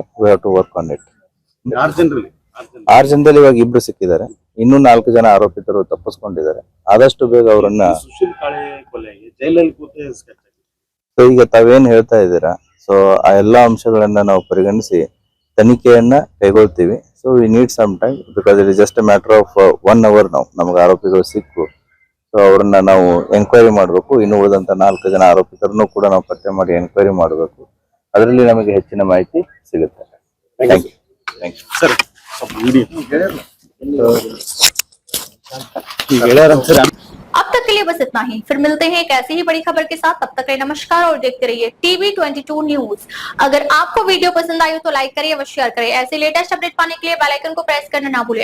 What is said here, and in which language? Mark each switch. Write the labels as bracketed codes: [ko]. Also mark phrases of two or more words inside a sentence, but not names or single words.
[en] We have to work on it. 6 [kn] ಜನದಲ್ಲಿ ಇವಾಗ 2 ಸಿಕ್ಕಿದ್ದಾರೆ. ಇನ್ನೂ 4 ಜನ ಆರೋಪಿತರು ತಪ್ಪಿಸ್ಕೊಂಡಿದ್ದಾರೆ. ಆದಷ್ಟು ಬೇಗ ಅವರನ್ನ ಈಗ ತಾವೇನ್ ಹೇಳ್ತಾ ಇದ್ದೀರಾ, ಸೊ ಆ ಎಲ್ಲಾ ಅಂಶಗಳನ್ನ ನಾವು ಪರಿಗಣಿಸಿ ತನಿಖೆಯನ್ನ ಕೈಗೊಳ್ತೀವಿ. [en] So we need some time because it is just a matter of 1 hour. [kn] ನಾವು ನಮ್ಗೆ ಆರೋಪಿಗಳು ಸಿಕ್ಕು. ಸೊ ಅವ್ರನ್ನ ನಾವು ಎಂಕ್ವೈರಿ ಮಾಡಬೇಕು. ಇನ್ನು ಉಳಿದಂತ 4 ಜನ ಆರೋಪಿತರನ್ನು ಕೂಡ ನಾವು ಪತ್ತೆ ಮಾಡಿ ಎಂಕ್ವೈರಿ ಮಾಡಬೇಕು. ಅದರಲ್ಲಿ ನಮಗೆ ಹೆಚ್ಚಿನ ಮಾಹಿತಿ ಸಿಗುತ್ತೆ. [en] thank you [kn] ಸರ್. [hi] अब तक के लिए बस इतना ही। फिर मिलते हैं एक ऐसी ही बड़ी खबर के साथ। तब तक के लिए नमस्कार और देखते रहिए टीवी 22 न्यूज। अगर आपको वीडियो पसंद आई हो तो लाइक करिए व शेयर करिए। ऐसे [en] latest update [hi] पाने के लिए [en] bell icon [hi] को प्रेस करना ना भूलें।